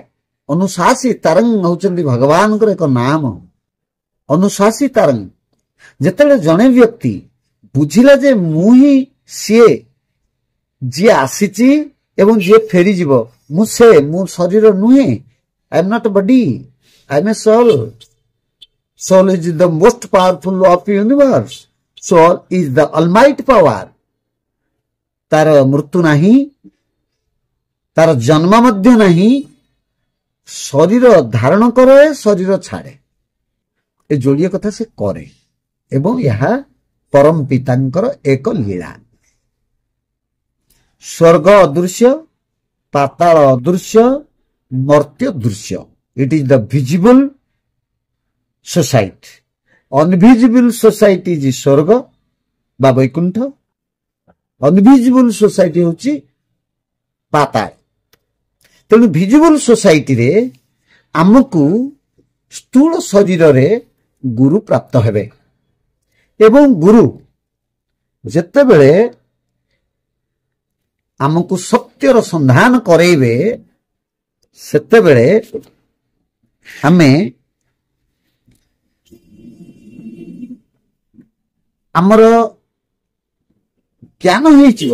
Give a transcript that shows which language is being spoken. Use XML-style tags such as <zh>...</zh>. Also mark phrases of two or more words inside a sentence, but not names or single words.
<or>ଅନୁଶାସୀ ତାରଙ୍ଗ ହେଉଛନ୍ତି ଭଗବାନଙ୍କର ଏକ ନାମ, ଅନୁଶାସୀ ତାରଙ୍ଗ। ଯେତେବେଳେ ଜଣେ ବ୍ୟକ୍ତି ବୁଝିଲା ଯେ ମୁଁ ହିଁ ସିଏ, ଯିଏ ଆସିଛି ଏବଂ ଯିଏ ଫେରିଯିବ, ମୁଁ ସେ, ମୁଁ ଶରୀର ନୁହେଁ,</or> <en>I am not body, I am a soul. Soul is the most powerful of the universe. Soul is the almighty power.</en> <or>ତାର ମୃତ୍ୟୁ ନାହିଁ, ତାର ଜନ୍ମ ମଧ୍ୟ ନାହିଁ, ଶରୀର ଧାରଣ କରେ, ଶରୀର ଛାଡେ, ଏ ଯୋଡ଼ିଏ କଥା ସେ କରେ ଏବଂ ଏହା ପରମ ପିତାଙ୍କର ଏକ ଲୀଳା। ସ୍ୱର୍ଗ ଅଦୃଶ୍ୟ, ପାତାଳ ଅଦୃଶ୍ୟ, ମର୍ତ୍ତ୍ୟ ଦୃଶ୍ୟ।</or> <en>It is the visible society. Unvisible society is</en> <or>ସ୍ୱର୍ଗ ବା ବୈକୁଣ୍ଠ,</or> <en>unvisible society</en> <or>ହେଉଛି ପାତାଳ। ତେଣୁ</or> <en>visible societyରେ</en> <or>ଆମକୁ ସ୍ଥୂଳ ଶରୀରରେ ଗୁରୁ ପ୍ରାପ୍ତ ହେବେ ଏବଂ ଗୁରୁ ଯେତେବେଳେ ଆମକୁ ସତ୍ୟର ସନ୍ଧାନ କରେଇବେ, ସେତେବେଳେ ଆମେ ଆମର ଜ୍ଞାନ ହେଇଯିବ।</or>